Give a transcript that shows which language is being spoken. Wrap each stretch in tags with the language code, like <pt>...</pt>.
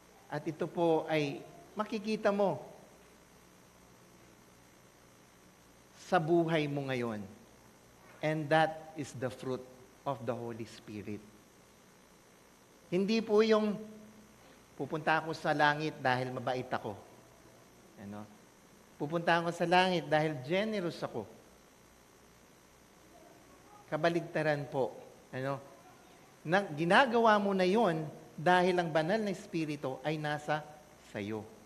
<tl>At ito po ay makikita mo sa buhay mo ngayon.</tl> <en>And that is the fruit of the Holy Spirit.</en> <tl>Hindi po yung pupunta ako sa langit dahil mabait ako. Pupunta ako sa langit dahil generous ako. Kabaligtaran po. Ginagawa mo na yon dahil ang banal na Espiritu ay nasa sayo.</tl>